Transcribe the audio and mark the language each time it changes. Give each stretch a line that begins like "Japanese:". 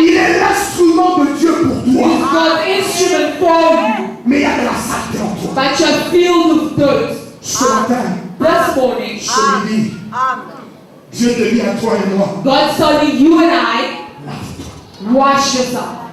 French: il est l'instrument de Dieu pour toi.
English: he's God's instrument for you.
French: Mais il y a de la saleté en toi.
English: But you're filled with dirt.
French: Ce matin,
English: This morning,
French: je me dis, Dieu te dit à toi et moi,
English: God's telling you and I, wash yourself.